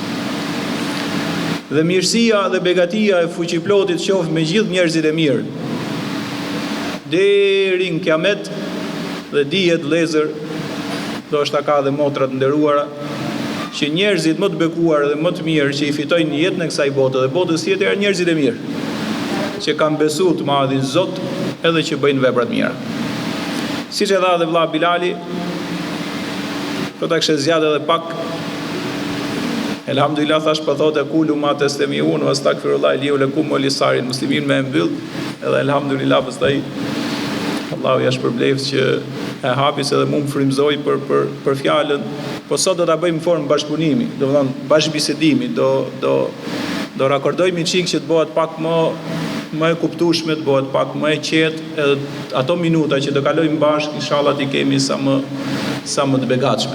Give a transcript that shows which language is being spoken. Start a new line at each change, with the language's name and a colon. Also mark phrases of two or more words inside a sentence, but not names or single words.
Albanian: Dhe mirësia dhe begatia e fuqiplotit qoftë me gjithë njerëzit e mirë, deri në kiamet, dhe dihet vëllezër, ndoshta ka dhe motra të nderuara, që njerëzit më të bekuar dhe më të mirë që i fitojnë jetën e kësaj bote dhe botës tjetër janë njerëzit e mirë, që kanë besuar të madhin Zot edhe që bëjnë vepra të mira. Siç e dha dhe vëlla Bilali, do ta kishte zgjatë edhe pak. Elhamdulillah, thash po thotë
Arabic: كل ما تستمعون واستغفر الله لي ولكم ولسائر المسلمين
Albanian: me mbyll, edhe elhamdulillah pastaj Allahu ja shpërbleft që e hapis edhe mua më frymëzoi për fjalën, po sot do ta bëjmë në formë bashkëpunimi, do të thonë bashkëbisedimi, do rakordojmë çik që të bëhet pak më e kuptueshme, të bëhet pak më e qetë, edhe ato minuta që do kalojmë bashkë, inshallah ti kemi sa më të begatshme.